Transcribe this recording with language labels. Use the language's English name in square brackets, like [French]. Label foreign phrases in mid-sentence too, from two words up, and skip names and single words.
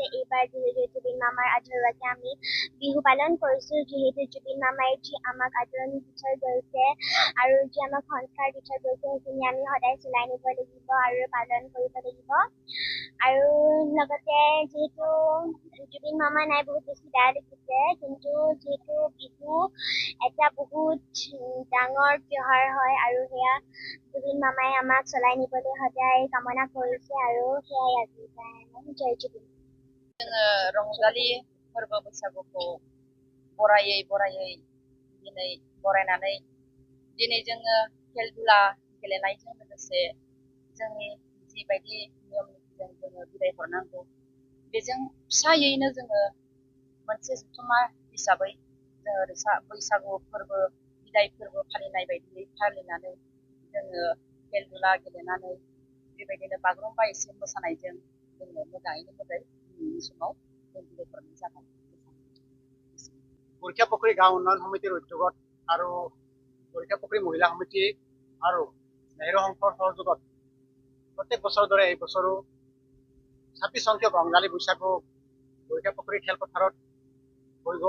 [Assamese] এইবাৰ যিহেতু জুবিন মামাৰ আদৰণিতে আমি বিহু পালন কৰিছো যিহেতু জুবিন মামাই যি আমাক আদৰণি দি থৈ গৈছে আৰু যি আমাক সংস্কাৰ দি থৈ গৈছে সেইখিনি আমি সদায় চলাই নিব লাগিব আৰু পালন কৰিব লাগিব আৰু লগতে যিহেতু জুবিন মামা নাই বহুত বেছি বেয়া লাগিছে কিন্তু যিহেতু বিহু এটা বহুত ডাঙৰ त्योहार হয় আৰু সেয়া জুবিন মামাই আমাক চলাই নিবলৈ সদায় কামনা কৰিছে আৰু সেয়াই আজি কাৰণে জয় জুবিন [Bodo] रंजालि फोरबो बैसागुखौ बरायै दिनै बरायनानै दिनै जोङो खेल दुला गेलेनायजों लोगोसे जोंनि जिबायदि नियम निथिजों जोङो बिदाय हरनांगौ बेजों फिसायैनो जोङो मोनसे जथुम्मा हिसाबै जोङो बैसागु फोरबो बिदाय फोरबो फालिनाय बायदियै फालिनानै जोङो खेल दुला गेलेनानै बेबायदिनो बागुरुम्बा एसे मोसानायजों जोङो मोजाङैनो मोजां दिनैनि समाव जों बिदाय हरनाय जाबाय। [Assamese] বৰখীয়াপুখুৰী গাঁও উন্নয়ন সমিতিৰ উদ্যোগত আৰু বৰখীয়াপুখুৰী মহিলা সমিতি আৰু নেহেৰু সংঘৰ সহযোগত প্ৰত্যেক বছৰৰ দৰে এই বছৰো 26 সংখ্যক ৰঙালী বৈশাগু বৰখীয়াপুখুৰী খেলপথাৰত হৈ গ'ল।